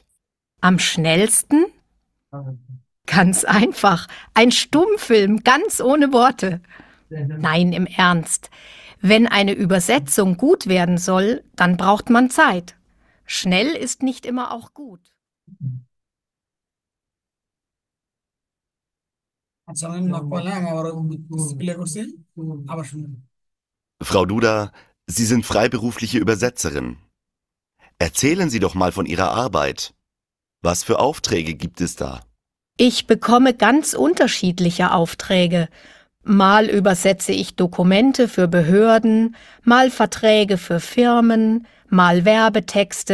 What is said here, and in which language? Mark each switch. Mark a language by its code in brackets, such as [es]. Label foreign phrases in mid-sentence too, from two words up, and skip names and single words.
[de] Am schnellsten? Ganz einfach. Ein Stummfilm, ganz ohne Worte. Nein, im Ernst. Wenn eine Übersetzung gut werden soll, dann braucht man Zeit. Schnell ist nicht immer auch gut. [bn] আচ্ছা আমি নক করলাম, আমি আবার প্লে করছি, আবার শুনুন। [de] Frau Duda, Sie sind freiberufliche Übersetzerin. Erzählen Sie doch mal von Ihrer Arbeit. Was für Aufträge gibt es da? Ich bekomme ganz unterschiedliche Aufträge. Mal übersetze ich Dokumente für Behörden, mal Verträge für Firmen, mal Werbetexte.